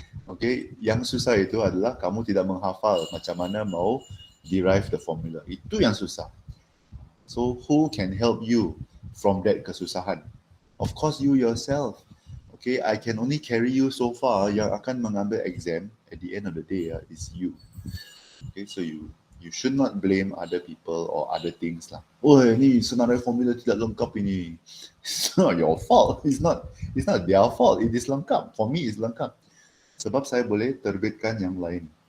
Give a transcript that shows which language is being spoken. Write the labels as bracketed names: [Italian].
[Malay] Okay, yang susah itu adalah kamu tidak menghafal macam mana mau [English] derive the formula. [Malay] Itu yang susah. [English] So who can help you from that kesusahan? Of course you yourself. Okay, I can only carry you so far. [Malay] Yang akan mengambil [English] exam at the end of the day is you. Okay, so you should not blame other people or other things lah. [Malay] Oh, ni senarai formula tidak lengkap ini. [English] It's not your fault. It's not their fault. It is lengkap. For me, it's lengkap. [Malay] Sebab saya boleh terbitkan yang lain.